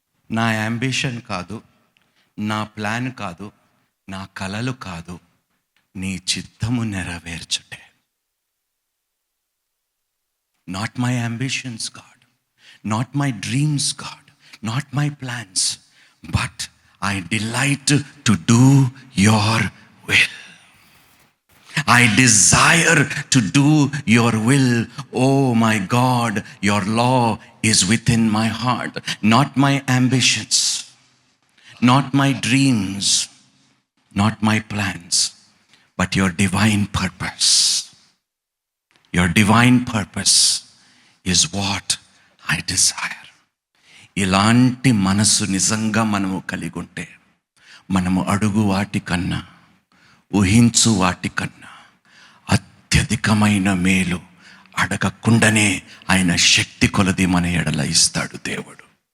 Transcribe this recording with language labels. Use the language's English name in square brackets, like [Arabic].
[Telugu] నా యాంబిషన్ కాదు, నా ప్లాన్ కాదు, నా కలలు కాదు, నీ చిత్తము నెరవేర్చుటే. [English] Not my ambitions God, not my dreams God, not my plans, but I delight to do your will. I desire to do your will. Oh my God, your law is within my heart. Not my ambitions, not my dreams, not my plans, but your divine purpose. Your divine purpose is what I desire. [Telugu] ఇలాంటి మనసు నిజంగా మనము కలిగి ఉంటే మనము అడుగు వాటికన్నా ఊహించు వాటికన్నా అత్యధికమైన మేలు అడగకుండానే ఆయన శక్తి కొలది మన ఎడల ఇస్తాడు దేవుడు.